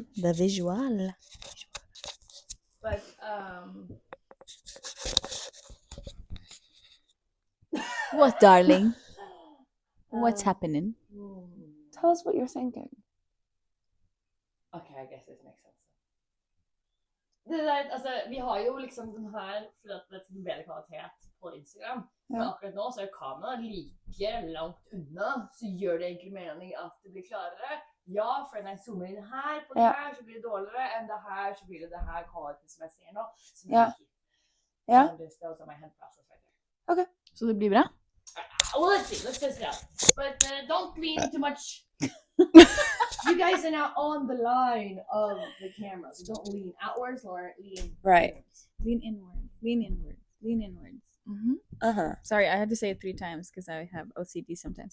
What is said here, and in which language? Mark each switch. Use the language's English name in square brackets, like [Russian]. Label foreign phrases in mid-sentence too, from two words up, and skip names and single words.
[English] The visual. But What, darling? What's happening? Tell us what you're thinking. Okay, I guess this makes sense. [Norwegian] Det der, altså, vi har jo liksom den her for at det er bedre kvalitet på Instagram. Men Ja. akkurat nå så er kameraet like langt unna, så gjør det egentlig mening at det blir klarere. Ja, for når jeg zoomer inn her på det Ja. her, så blir det dårligere enn det her, så blir det her kvalitet som jeg ser nå. Som Ja. jeg liker. Ja. [English] And this goes on my hand process right there. [Norwegian] Så det blir bra? [English] Well, let's see. Let's test it out. But don't lean too much. You guys are now on the line of the camera, so don't lean outwards or lean Right. inwards. Lean inwards. Lean inwards. Lean inwards. Mm-hmm. Uh-huh. Sorry, I had to say it 3 times because I have OCD sometimes.